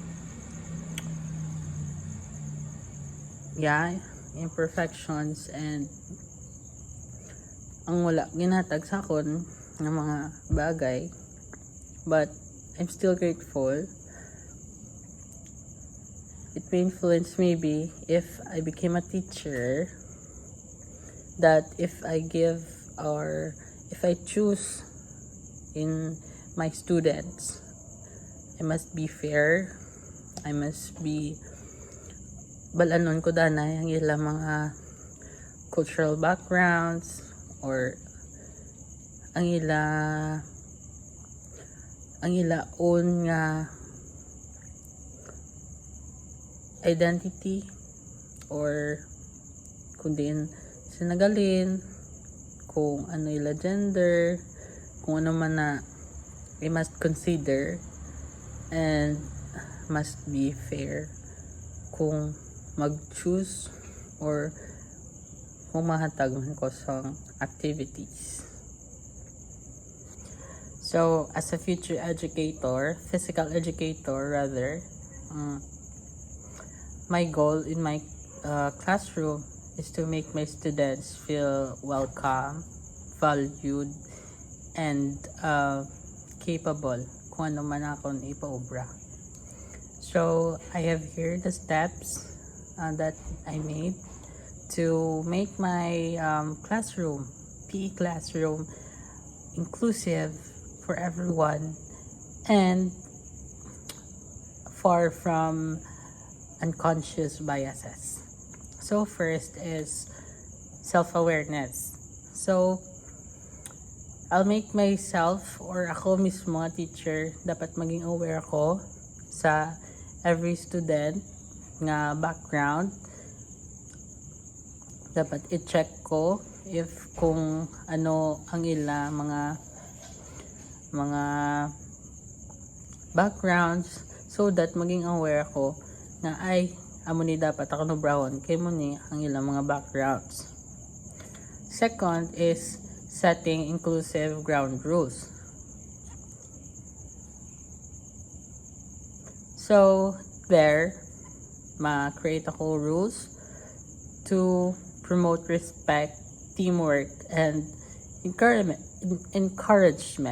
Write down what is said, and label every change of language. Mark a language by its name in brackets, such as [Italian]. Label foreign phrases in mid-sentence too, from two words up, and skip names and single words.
[Hiligaynon] imperfections, and ang wala ginhatag sa akon ng mga bagay, [English] but I'm still grateful. It may influence maybe if I became a teacher, that if I give or if I choose in my students, I must be fair, I must be [Hiligaynon] balanon ko danay ang ilang mga [English] cultural backgrounds [Hiligaynon] or ang own nga identity, or kung din sinagalin, kung ano ila gender, kung ano man na [English] I must consider and must be fair [Hiligaynon] kung mag-choose or kung mahatag man ko sa activities. [English] So, as a future educator, physical educator rather, my goal in my classroom is to make my students feel welcome, valued, and capable [Hiligaynon] kung ano man akong ipaubra. [English] So, I have here the steps that I made to make my classroom, PE classroom, inclusive for everyone and far from unconscious biases. So, first is self-awareness. So, I'll make myself [Hiligaynon] or ako mismo, teacher, dapat maging aware ako sa every student nga background. Dapat i-check ko if kung ano ang ila mga backgrounds so that maging aware ako na ay amo ni dapat ako nubrahon kay mo ni ang ilang mga backgrounds. [English] Second is setting inclusive ground rules. So, there, [Hiligaynon] ma-create ako [English] rules to promote respect, teamwork, and encouragement.